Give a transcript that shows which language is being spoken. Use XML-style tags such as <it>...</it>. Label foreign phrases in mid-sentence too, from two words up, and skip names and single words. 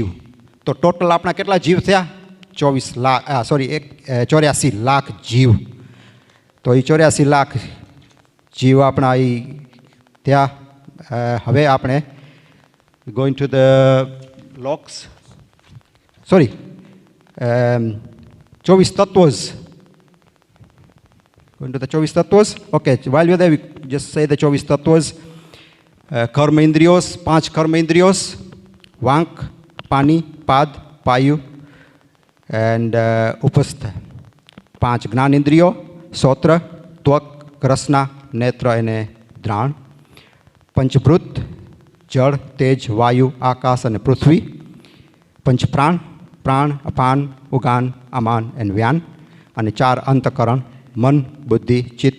<gu>તો ટોટલ આપણા કેટલા જીવ થયા? 84 લાખ જીવ. તો એ 84 લાખ જીવ આપણા એ ત્યાં. હવે આપણે</gu> <en>going to the locus, sorry 24 tattvas. Going to the 24 tattvas. Okay, while we're there, we just say the 24 tattvas.</en> <gu>કર્મ ઇન્દ્રિયો, 5 કર્મ ઇન્દ્રિયો. વાંક, પાણિ, પાદ, પાયુ, and ઉપસ્થ. 5 જ્ઞાન ઇન્દ્રિયો, સોત્ર, ત્વક, રસના, નેત્ર અને દ્રાણ. પંચભૃત, જળ, તેજ, વાયુ, આકાશ અને પૃથ્વી. પંચપ્રાણ, પ્રાણ, અપાન, ઉગાન, અમાન અને વ્યાન. અને 4 અંતકરણ, મન, બુદ્ધિ, ચિત્ત.</gu>